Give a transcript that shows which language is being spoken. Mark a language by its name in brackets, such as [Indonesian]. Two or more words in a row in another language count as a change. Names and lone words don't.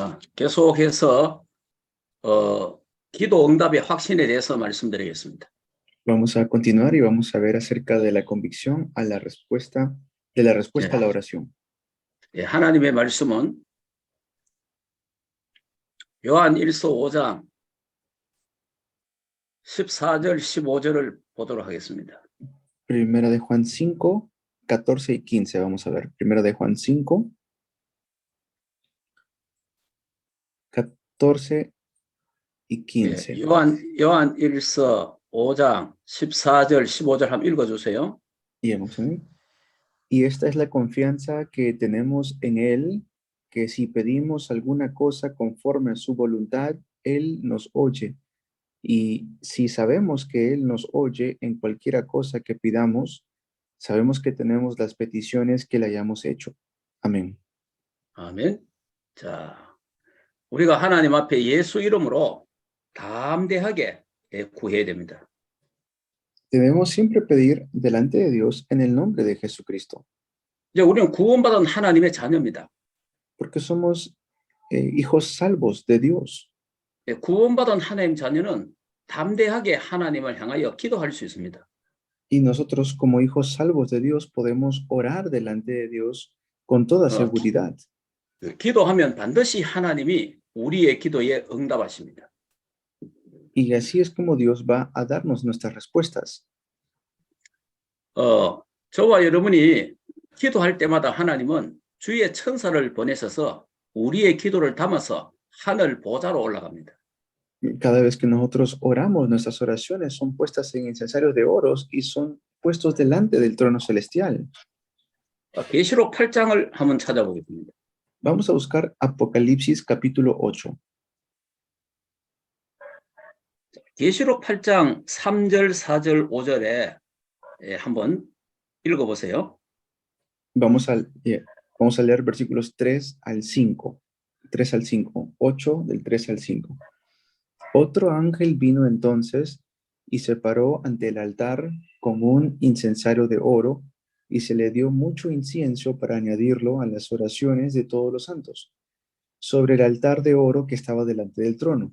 [Korean] 계속해서 기도 응답의 확신에 대해서 말씀드리겠습니다. [Spanish] Vamos a continuar y vamos a ver acerca de la convicción a la respuesta, de la respuesta a la oración. [Korean] 예, 하나님의 말씀은 요한 1서 5장 14절 15절을 보도록 하겠습니다. [Spanish] Primera de Juan 5, 14 y 15. Vamos a ver. Primera de Juan 5, 14 y 15. [Korean] 예, 요한 1서 5장 14절 15절 한번 읽어주세요. [Spanish] Y vamos a ver. Y esta es la confianza que tenemos en Él, que si pedimos alguna cosa conforme a su voluntad, Él nos oye. Y si sabemos que Él nos oye en cualquiera cosa que pidamos, sabemos que tenemos las peticiones que le hayamos hecho. Amén. [Korean] 아멘. 자, 우리가 하나님 앞에 예수 이름으로 담대하게 구해야 됩니다. [Spanish] Debemos siempre pedir delante de Dios en el nombre de Jesucristo, [Korean] 이제 우리는 구원받은 하나님의 자녀입니다. [Spanish] porque somos hijos salvos de Dios. [Korean] 예, 구원받은 하나님 자녀는 담대하게 하나님을 향하여 기도할 수 있습니다. [Spanish] Y nosotros como hijos salvos de Dios podemos orar delante de Dios con toda seguridad. [Korean] 기도하면 반드시 하나님이 우리의 기도에 응답하십니다. [Spanish] Y así es como Dios va a darnos nuestras respuestas. [Korean] 저와 여러분이 기도할 때마다 하나님은 주의 천사를 보내셔서 우리의 기도를 담아서 하늘 보좌로 올라갑니다. [Spanish] Cada vez que nosotros oramos, nuestras oraciones son puestas en incensarios de oros y son puestos delante del trono celestial. [Korean] 계시록 8장을 한번 찾아보겠습니다. [Spanish] Vamos a buscar Apocalipsis capítulo 8. [Korean] 계시록 8장 3절, 4절, 5절에 한번 읽어보세요. [Spanish] Vamos a leer versículos 3 al 5. 3 al 5. 8 del 3 al 5. Otro ángel vino entonces y se paró ante el altar con un incensario de oro y se le dio mucho incienso para añadirlo a las oraciones de todos los santos, sobre el altar de oro que estaba delante del trono.